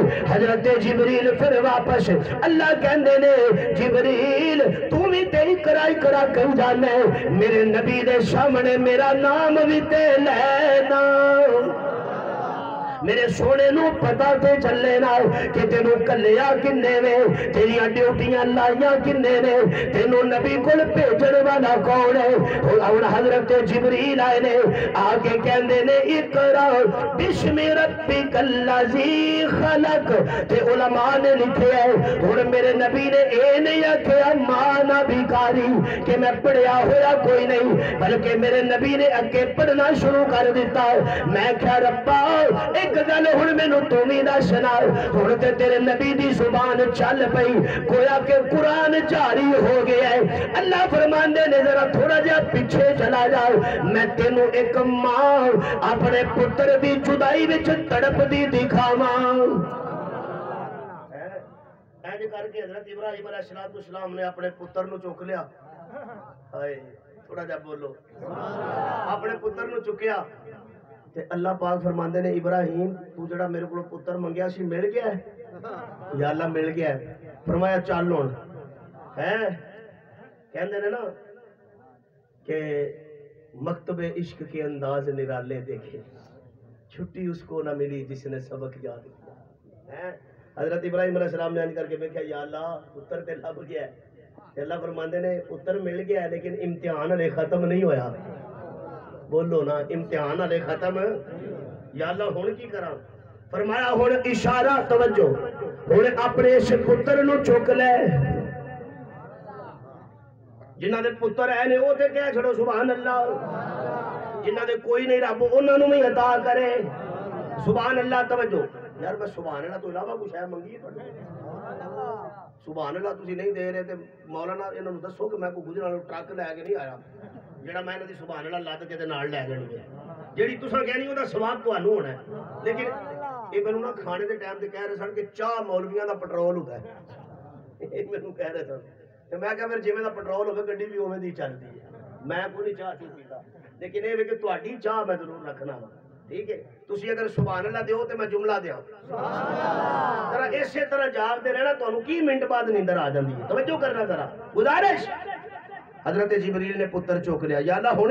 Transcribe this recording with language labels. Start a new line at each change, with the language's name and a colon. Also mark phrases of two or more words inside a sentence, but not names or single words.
Punjabi: حضرت جبریل پھر واپس اللہ کہندے نے جبریل تو بھی تے اقرا کہیں جانا ہے, میرے نبی دے سامنے میرا نام بھی تے لینا. میرے سونے نو پتا تے چلے نا کہ تینو کلیا کنے میں, تیریاں ڈیوٹیاں لائیاں کنے نے, تینو نبی کل بھیجن والا کون ہے. ہن حضرت جبریل آئے نے آ کے کہندے نے
Arabic: اقرا بسم ربک الذی خلق,
Punjabi: تے علماء نے لکھے ہے. ہن میرے نبی نے اے نہیں آکھیا مانا بیکاری کہ میں پڑھیا ہویا کوئی نہیں, بلکہ میرے نبی نے اگے پڑھنا شروع کر دیتا. میں کہا ربا ایک گل ہن مینوں تو بھی دسنا, ہن تے تیرے نبی دی زبان چل پئی, گویا کہ قرآن جاری ہو گیا ہے. اللہ فرماندے نے ذرا تھوڑا جہا پیچھے چلا جاؤ, میں تینوں ایک ماں اپنے پتر دی جدائی وچ تڑپدی دکھاواں. ایج کر کے حضرت ابراہیم
Arabic: علیہ السلام
Punjabi: نے اپنے پتر نو چک لیا. تھوڑا جہا بولو, اپنے پتر نو چکیا تے اللہ پاک فرماندے نے ابراہیم تو جڑا میرے کو پتر منگیا سی مل گیا ہے؟ یا اللہ مل گیا ہے. فرمایا چل ہن ہے, کہندے نے نا کہ
Urdu: مکتب عشق کے انداز نرالے دیکھے, چھٹی اس کو نہ ملی جس نے سبق یاد کیا.
Punjabi: حضرت ابراہیم
Arabic: علیہ السلام
Punjabi: نے کر کے دیکھا یا اللہ پتر تے لب گیا ہے. اللہ فرماندے نے پتر مل گیا ہے لیکن امتحان ہلے ختم نہیں ہویا. بولو نا, امتحان ہلے ختم. یا اللہ ہن کی کراں؟ فرمایا ہن اشارہ, توجہ, ہن اپنے اس پتر نو چک لے. جنہ دے پتر ہے نے وہ تے کہہ چھڑو
Arabic: سبحان اللہ,
Punjabi: جنہ دے کوئی نہیں رب انہاں نو بھی عطا کرے.
Arabic: سبحان اللہ.
Punjabi: توجہ یار, میں
Arabic: سبحان اللہ
Punjabi: تو علاوہ کچھ ہے منگی ہے
Arabic: سبحان اللہ
Punjabi: تسی نہیں دے رہے تے مولانا انہاں نو دسو کہ میں کوئی گجرا ٹرک لے کے نہیں آیا جڑا میں انہاں دی سبحان اللہ لد کے تے نال لے جانی ہے. جیڑی تساں کہنی او دا ثواب تانوں ہونا ہے. لیکن یہ مینوں نا کھانے دے ٹائم تے کہہ رہے سن کہ چاہ مولویاں دا پٹرول ہوندا ہے. یہ مینوں کہہ رہے سن تے میں کہا پھر جویں دا پٹرول ہوے گڈی بھی اوویں دی چلدی ہے. میں کوئی نہیں چاہ پیتا, لیکن یہ کہ تہاڈی چاہ میں ضرور رکھنا وا. ٹھیک ہے, تسی اگر سبحان اللہ دیو تے میں جملہ دیاں ذرا اسی طرح جاب دے رہنا, تانوں کی منٹ بعد نیندر آ جاندی ہے. توجہ کرنا ذرا, گزارش. حضرت جبریل نے پتر چوک لیا.